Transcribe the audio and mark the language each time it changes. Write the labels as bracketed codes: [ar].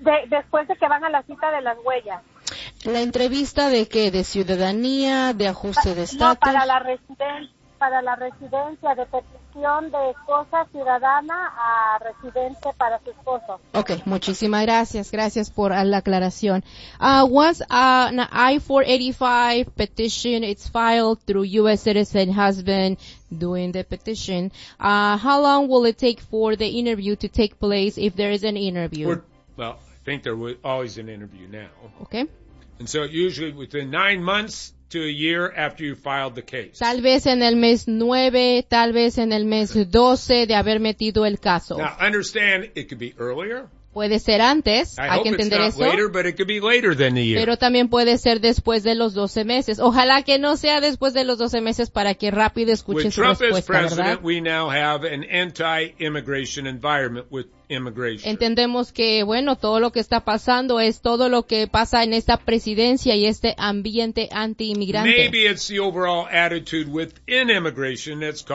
[es] Después de que van a la cita de las huellas. ¿La entrevista de qué? ¿De ciudadanía? ¿De ajuste de estatus? No, para la residencia, de petición de esposa ciudadana a residente para su esposo. Okay, muchísimas gracias. Gracias por la aclaración. [en] Once an I-485 petition is filed through U.S. citizen husband doing the petition, how long will it take for the interview to take place if there is an interview? I think there was always an interview now. Okay. And so usually within 9 months to a year after you filed the case. [es] Tal vez en el mes 9, tal vez en el mes 12 de haber metido el caso. [en] Now, understand, it could be earlier. [es] Puede ser antes, hay que entender eso. [en] Later, but it could be later than the year. [es] Pero también puede ser después de los 12 meses. Ojalá que no sea después de los 12 meses para que rápido escuche su respuesta, ¿verdad? [en] With Trump as president, we now have an anti-immigration environment with immigration. [es] Entendemos que, bueno, todo lo que está pasando es todo lo que pasa en esta presidencia y este ambiente anti-inmigrante. [en] Maybe it's the overall attitude within immigration that's causing